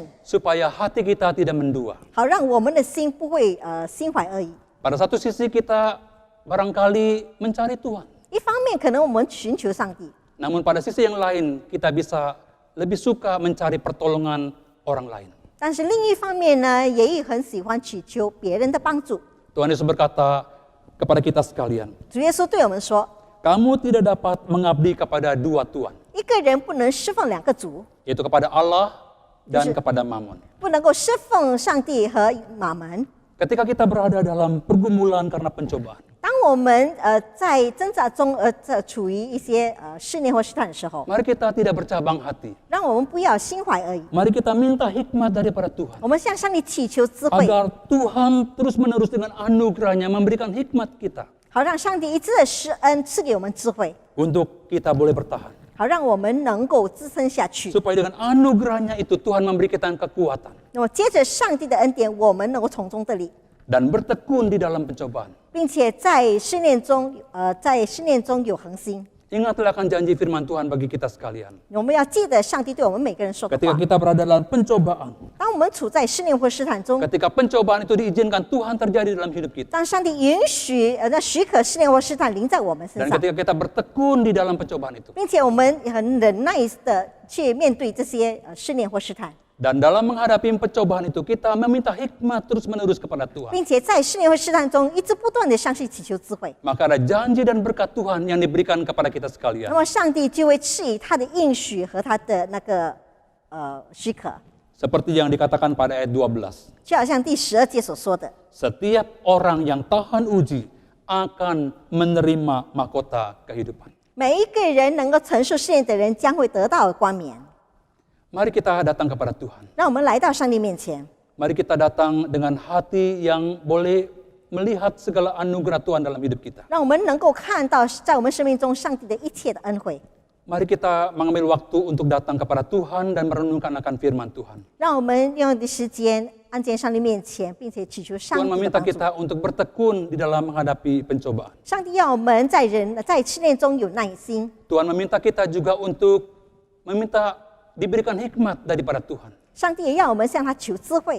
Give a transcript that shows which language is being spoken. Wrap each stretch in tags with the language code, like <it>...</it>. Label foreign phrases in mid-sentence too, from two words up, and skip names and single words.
<id>supaya hati kita tidak mendua.</id> <zh>好让我们的心不会心怀恶意。</zh> <id>Pada satu sisi kita barangkali mencari Tuhan,</id> <zh>一方面可能我们寻求上帝，</zh> <id>namun pada sisi yang lain kita bisa lebih suka mencari pertolongan orang lain.</id> <zh>但是另一方面呢，也很喜欢祈求别人的帮助。</zh> <id>Tuhan Yesus berkata kepada kita sekalian,</id> <zh>主耶稣对我们说，</zh> <id>kamu tidak dapat mengabdi kepada dua Tuhan,</id> <zh>一个人不能侍奉两个主，</zh> <id>yaitu kepada Allah dan kepada Mammon.</id> <zh>不能够侍奉上帝和马门。</zh> <id>Ketika kita berada dalam pergumulan karena pencobaan,</id> <zh>当我们在挣扎中处于一些试炼或试探的时候，</zh> <id>mari kita tidak bercabang hati.</id> <zh>让我们不要心怀恶意，</zh> <id>Mari kita minta hikmat daripada Tuhan,</id> <zh>我们向上帝祈求智慧，</zh> <id>agar Tuhan terus-menerus dengan anugerahnya memberikan hikmat kita</id> <zh>好让上帝一直的施恩赐给我们智慧，</zh> <id>untuk kita boleh bertahan.</id> <zh>好让我们能够支撑下去。</zh> <id>Supaya dengan anugerahnya itu Tuhan memberi kita kekuatan</id> <zh>那么接着上帝的恩典，我们能够从中得力，</zh> <id>dan bertekun di dalam pencobaan.</id> <zh>并且在试炼中有恒心。</zh> <id>Ingatlah akan janji firman Tuhan bagi kita sekalian.</id> <zh>我们要记得上帝对我们每个人说的</zh> <id>Ketika</id> <zh>话。</zh> <id>kita berada dalam pencobaan,</id> <zh>当我们处在试炼或试探中，</zh> <id>ketika pencobaan itu diizinkan Tuhan terjadi dalam hidup kita,</id> <zh>当上帝许可试炼或试探临在我们身</zh> <id>dan</id> <zh>上，</zh> <id>ketika kita bertekun di dalam pencobaan itu,</id> <zh>并且我们很忍耐的去面对这些试炼或试探，</zh> <id>Dan dalam menghadapi pencobaan itu kita meminta hikmat terus-menerus kepada Tuhan.</id> <zh>并且在试炼和试探中一直不断的向神祈求智慧，</zh> <id>Maka ada janji dan berkat Tuhan yang diberikan kepada kita</id> <zh>那</zh> <id>sekalian.</id> <zh>么上帝就会赐予他的应许和他的那个许可，</zh> <id>Seperti yang dikatakan pada ayat 12.</id> <zh>就好像第12节所说的，</zh> <id>Setiap orang yang tahan uji akan menerima mahkota kehidupan.</id> <zh>每一个人能够承受试炼的人将会得到冠冕。</zh> <id>Mari kita datang kepada Tuhan.</id> <zh>让我们来到上帝面前，</zh> <id>Mari kita datang dengan hati yang boleh melihat segala anugerah Tuhan dalam hidup kita.</id> <zh>让我们能够看到在我们生命中上帝的一切的恩惠。</zh> <id>Mari kita mengambil waktu untuk datang kepada Tuhan dan merenungkan akan firman Tuhan.</id> <zh>让我们用的时间安静上帝面前，并且祈求上</zh> <id>Tuhan</id> <zh>帝的</zh> <id>meminta</id> <zh>帮助。</zh> <id>kita untuk bertekun di dalam menghadapi pencobaan.</id> <zh>上帝要我们在试炼中有耐心。</zh> <id>Tuhan meminta kita juga untuk diberikan hikmat daripada Tuhan.</id> <zh>上帝也要我们向他求智慧。</zh>